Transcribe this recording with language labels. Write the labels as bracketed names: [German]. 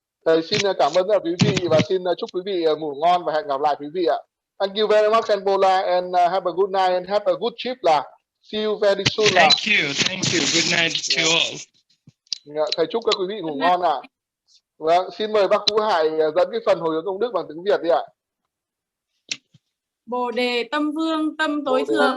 [Vietnamese] Thầy xin cảm ơn tất cả quý vị và xin chúc quý vị ngủ ngon và hẹn gặp lại quý vị ạ. [English] Thank you very much, Khenpo, and have a good night and have a good trip. See you very soon. Thank you. Good night to all. [Vietnamese] Thầy chúc các quý vị ngủ ngon ạ. Vâng, xin mời bác Vũ Hải dẫn cái phần hồi hướng công đức bằng tiếng Việt đi ạ. Bồ đề tâm vương, tâm tối thượng,